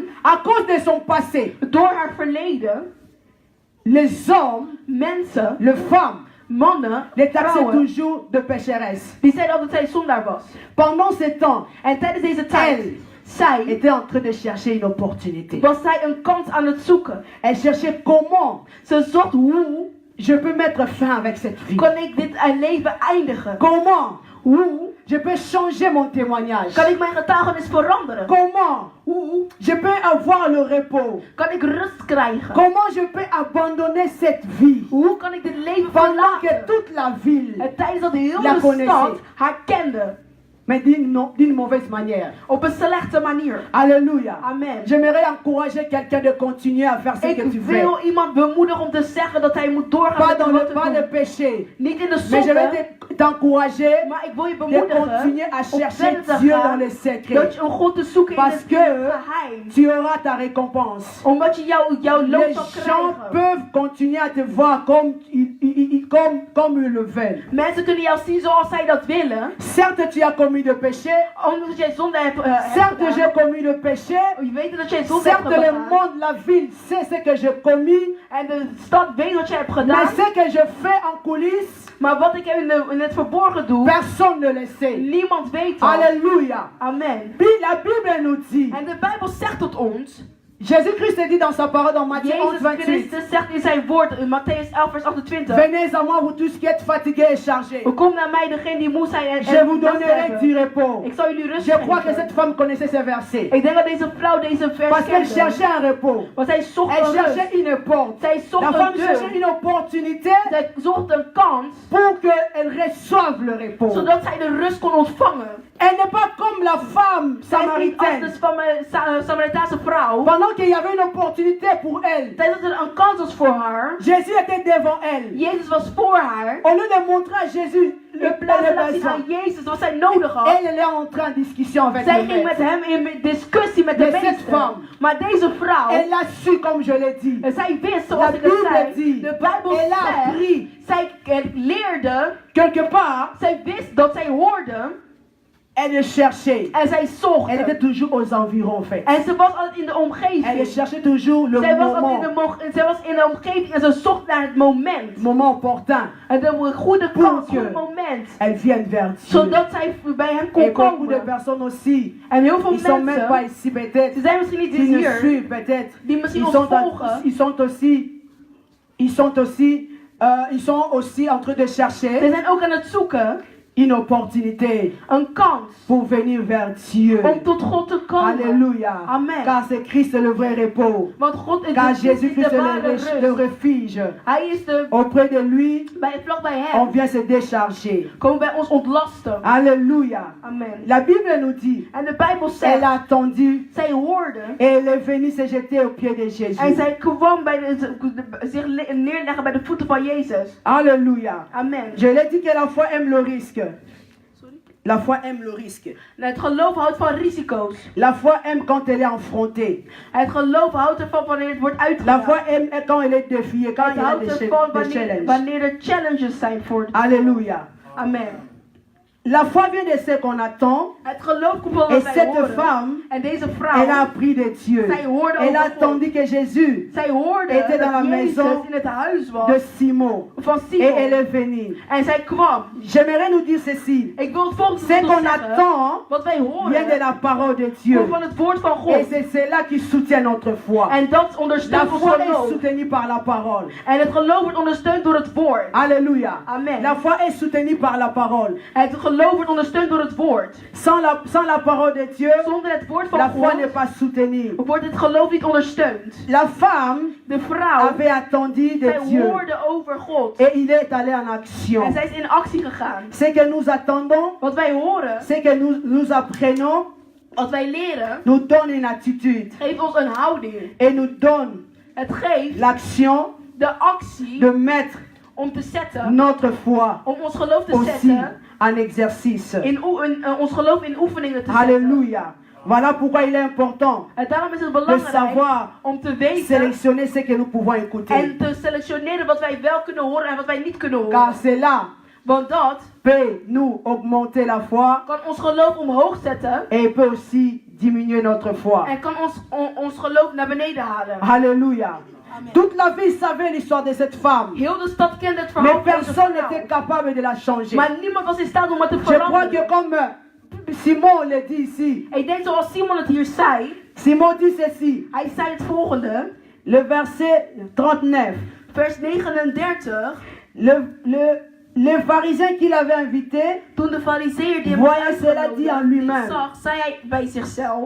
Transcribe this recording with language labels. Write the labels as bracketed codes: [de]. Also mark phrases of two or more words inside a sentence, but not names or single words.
[fr] à cause de son passé, [nl] door haar verleden, [fr] les hommes, [nl] mensen, [fr] les femmes, [nl] mannen, [fr] les taxaient [nl] vrouwen, [fr] toujours de pécheresse. [nl] die zeiden altijd dat zij zondaar was. [fr] Pendant ce temps, [nl] En tijdens deze tijd, [fr] elle [nl] zij, [fr] était en train de chercher une opportunité. [nl] was zij een kans aan het zoeken. [fr] Elle cherchait comment [nl] Ze zocht hoe [fr] je peux mettre fin avec cette vie. [nl] kan ik dit leven eindigen. [fr] Comment [nl] Hoe [fr] je peux changer mon témoignage. [nl] kan ik mijn getuigenis veranderen? [fr] Comment [nl] Hoe [fr] je peux avoir le repos. [nl] kan ik rust krijgen? [fr] Comment je peux abandonner cette vie [nl] Hoe kan ik dit leven [fr] pendant que [nl] verlaten? [fr] toute la ville, [nl] En tijdens dat heel [fr] La [nl] de [fr] connaissait. [nl] stad haar kende. [fr] mais d'une mauvaise manière. [nl] Op een slechte manier. [fr] Alléluia. [nl] Amen. [fr] J'aimerais encourager quelqu'un de continuer à faire ce que [nl] Ik [fr] tu fais. [nl] wil iemand bemoedigen om te zeggen dat hij moet doorgaan [fr] Pas [nl] met [fr] dans [nl] wat [fr] le, [nl] te [fr] pas le [nl] doen. [fr] péché. [nl] Niet in de [fr] Mais je [nl] zonde, [fr] vais t'encourager [nl] maar ik wil je [fr] de [nl] bemoedigen [fr] continuer à [nl] om [fr] chercher [nl] verder te [fr] Dieu dans [nl] gaan, [fr] le secret. [nl] dat je een God te zoeken in [fr] Parce [nl] het [fr] que [nl] geheim. [fr] tu auras ta récompense. [nl] Omdat je jouw loon [fr] Les [nl] zal [fr] gens [nl] krijgen. [fr] peuvent continuer à te voir comme ils le veulent. [nl] Mensen kunnen jou zien zoals zij dat willen. [fr] Certes, tu as commis le péché. [nl] Omdat jij zonde hebt [fr] Certes, j'ai [nl] gedaan. [fr] commis le péché. [nl] Je weet dat jij zonde hebt [fr] Certes, le [nl] gedaan. [fr] monde, la ville sait ce que j'ai commis. [nl] En de stad weet wat jij hebt [fr] Mais [nl] gedaan. [fr] ce que je fais en coulisses, [nl] Maar wat ik in het verborgen doe, [fr] personne ne le sait. [nl] niemand weet dat. [fr] Alléluia. [nl] Amen. [fr] La Bible nous dit, [nl] En de Bijbel zegt tot ons, [fr] Jésus-Christ dit dans sa parole dans Matthieu 11, [nl] Jezus 28, Christus zegt in zijn woord in Matthäus 11 vers 28. [fr] venez à moi, vous tous qui êtes fatigués et chargés. [nl] Kom naar mij, degene die moe zijn en [fr] Je vous [nl] last [fr] donnerai [nl] hebben. [fr] du repos. [nl] Ik zal jullie rust [fr] Je crois que [nl] geven. [fr] cette femme connaissait ces versets. [nl] Ik denk dat deze vrouw deze vers [fr] Parce qu'elle [nl] kende. [fr] cherchait un repos. [nl] Want zij zocht [fr] Elle [nl] een [fr] cherchait [nl] rust. [fr] une porte. [nl] Zij zocht [fr] La [nl] een [fr] femme cherchait [nl] deur. [fr] une opportunité [nl] Zij zocht een kans, [fr] pour qu'elle reçoive le repos. [nl] zodat zij de rust kon ontvangen. [fr] Elle n'est pas comme la femme [nl] Zij is niet als [fr] samaritaine. [nl] de Samaritaanse vrouw. [fr] Pendant qu'il y avait une opportunité pour elle, [nl] Tijdens er een kans was voor haar. [fr] Jésus était devant elle. [nl] Jezus was voor haar. [fr] Au lieu de montrer à Jésus [nl] in plaats te laten zien aan Jezus wat zij nodig had. [fr] Elle est entrée en discussion avec [nl] Zij [fr] le [nl] ging met [fr] maître. [nl] hem in discussie met de [fr] Mais cette [nl] meester. [fr] femme, [nl] Maar deze vrouw, [fr] Elle a su, comme je l'ai dit. [nl] en zij wist, zoals [fr] La [nl] ik het [fr] Bible [nl] zei, [fr] dit, [nl] de Bijbel [fr] elle a [nl] zegt, [fr] appris [nl] zij leerde, [fr] quelque part, [nl] zij wist dat zij hoorde [fr] elle cherchait. [nl] en zij zocht. [fr] Elle était toujours aux environs, en fait. [nl] En ze was altijd in de [fr] Elle [nl] omgeving. [fr] cherchait toujours le [nl] Zij was altijd in [fr] moment, [nl] zij was in de omgeving en ze zocht naar het moment. [fr] moment opportun. [nl] En de goede [fr] Pour [nl] kans, [fr] que [nl] goed moment. [fr] elle vienne vers Dieu. [nl] Zodat zij bij hem [fr] Et [nl] kon [fr] beaucoup de [nl] komen. [fr] personnes aussi, [nl] En heel veel [fr] ils sont même pas [nl] mensen, [fr] ici peut-être, [nl] ze zijn misschien niet [fr] qui [nl] eens [fr] nous [nl] hier, [fr] suivent peut-être. [nl] die misschien [fr] Ils [nl] ons [fr] sont, [nl] volgen. [fr] ils sont aussi en train de [nl] Ze [fr] chercher [nl] zijn ook aan het zoeken [fr] une opportunité [nl] een kans [fr] pour venir vers Dieu. [nl] om tot God te komen. [fr] Alléluia. [nl] Amen. [fr] Car c'est Christ le vrai repos. [nl] Want God is [fr] Car [nl] de [fr] Jésus-Christ [nl] ware [fr] est le [nl] rust. [fr] refuge. [nl] Hij is de, [fr] Auprès de lui, [nl] vlak bij [fr] on [nl] hem. [fr] vient se décharger. [nl] Komen wij ons ontlasten. [fr] Alléluia. [nl] Amen. [fr] La Bible nous dit, [nl] En de Bijbel [fr] elle [nl] zegt, [fr] a attendu [nl] zij hoorde [fr] et elle est venue se jeter aux pieds de Jésus. [nl] en zij kwam zich neerleggen bij de voeten van Jezus. [fr] Alléluia. [nl] Amen. [fr] Je l'ai dit que la foi aime le risque. La foi aime le risque. [nl] Het geloof houdt van risico's. [fr] La foi aime quand elle est affrontée. [nl] Het geloof houdt ervan wanneer het wordt [fr] La [nl] uitgedaagd. [fr] foi aime quand elle est défiée, quand [nl] Het [fr] il y a [nl] houdt ervan [fr] des challenges. [nl] wanneer er challenges zijn voor het. [fr] Alléluia. [nl] Amen. [fr] La foi vient de ce qu'on attend. [nl] Het geloof komt van [fr] Et [nl] wat wij [fr] cette [nl] horen. [fr] femme, [nl] En deze [fr] elle a [nl] vrouw, [fr] appris de Dieu. [nl] zij hoorde [fr] Elle a [nl] over God. [fr] attendu que Jésus [nl] Zij hoorde [fr] était dans la [nl] dat Jezus [fr] maison [nl] in het huis [fr] de [nl] was [fr] Simon. [nl] van [fr] Et elle [nl] Simon. [fr] est venue. [nl] En zij kwam. [fr] J'aimerais nous dire ceci. [nl] Ik wil het volgende [fr] Ce [nl] nog [fr] qu'on [nl] zeggen. [fr] attend [nl] Wat wij [fr] vient de [nl] horen, [fr] la parole de Dieu. [nl] komt van het woord van [fr] Et [nl] God. [fr] c'est cela qui soutient notre foi. [nl] En dat [fr] La [nl] ondersteunt ons [fr] foi est [nl] geloof. [fr] soutenue par la parole. [nl] En het geloof wordt ondersteund door het woord. [fr] Alléluia. [nl] Amen. [fr] La foi est soutenue par la parole. [nl] Het geloof wordt ondersteund door het woord. [fr] Sans la parole de Dieu, [nl] Zonder het woord van [fr] la foi n'est [nl] God [fr] pas soutenue. [nl] wordt het geloof niet ondersteund. [fr] La femme [nl] De vrouw, [fr] avait attendu de [nl] zij [fr] Dieu. [nl] hoorde over God. [fr] Et il est allé en action. [nl] En zij is in actie gegaan. [fr] Ce que nous attendons, [nl] Wat wij horen, [fr] ce que nous apprenons, [nl] wat wij leren, [fr] nous donne une attitude. [nl] geeft ons een houding. [fr] Et nous donne [nl] Het geeft [fr] l'action [nl] de actie [fr] de mettre [nl] om te zetten, [fr] notre foi [nl] om ons geloof te [fr] aussi [nl] zetten, [fr] en exercice. [nl] ons geloof in oefeningen te zetten. [fr] Alléluia. Voilà pourquoi il est important [nl] En daarom is het [fr] de [nl] belangrijk [fr] savoir [nl] om te weten [fr] sélectionner ce que nous pouvons écouter. [nl] en te selectioneren wat wij wel kunnen horen en wat wij niet kunnen [fr] Car [nl] horen. [fr] cela [nl] Want dat [fr] peut nous augmenter la foi [nl] kan ons geloof omhoog zetten [fr] et peut aussi diminuer notre foi. [nl] en kan ons geloof naar beneden halen. [fr] Alléluia. [nl] Amen. [fr] Toute la ville savait l'histoire de cette femme. [nl] Heel de stad kende het [fr] Mais [nl] verhaal van deze [fr] personne n'était [nl] vrouw. [fr] capable de la changer. [nl] Maar niemand was in staat om het te [fr] Je crois que [nl] veranderen. [fr] comme Simon le dit ici, [nl] Ik denk zoals Simon het hier zei. [fr] Simon dit ceci, [nl] Hij zei het volgende. [fr] le verset 39. [nl] Vers 39. [fr] Le pharisien qui l'avait invité, [nl] Toen de farizeeër die hem [fr] Voyez [nl] had [fr] cela [nl] uitgenodigd, [fr] dit en lui-même. [nl] dit zag, zei hij bij zichzelf.